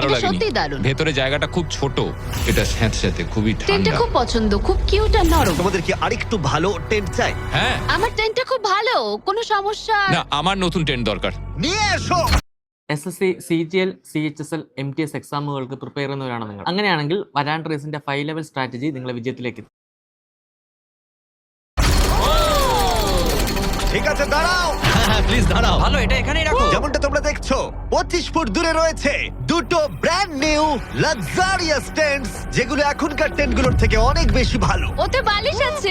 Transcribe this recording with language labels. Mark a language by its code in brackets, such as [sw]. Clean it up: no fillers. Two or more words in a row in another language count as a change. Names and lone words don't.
[bn] এটা লাগেনি। সত্যিই দারুণ। ভেতরে জায়গাটা খুব ছোট, এটা স্যাঁতস্যাঁতে, খুবই টেন্টটা ঠান্ডা। খুব পছন্দ, খুব কিউট আর নরম। তোমাদের কি আরেকটু ভালো টেন্ট চাই? হ্যাঁ, আমার টেন্টটা খুব ভালো, কোনো সমস্যা। না, আমার নতুন টেন্ট দরকার। নিয়ে এসো। [ml] SSC, CGL, CHSL, MTS എക്സാമുകൾക്ക് പ്രിപ്പയർ ചെയ്യുന്നവരാണ് നിങ്ങൾ. അങ്ങനെയാണെങ്കിൽ വരാൻ റേസിന്റെ 5 [en] level strategy [ml] നിങ്ങളെ വിജയത്തിലേക്ക് എത്തിക്കും. [bn] ঠিক আছে, দাঁড়াও। প্লিজ দাঁড়াও। ভালো, এটা এখানেই রাখো। যেমনটা তোমরা দেখছো 25 ফুট দূরে রয়েছে দুটো [en] brand new luxurious tents, [bn] যেগুলো এখনকার টেন্টগুলোর থেকে অনেক বেশি ভালো। ওতে বালিশ আছে।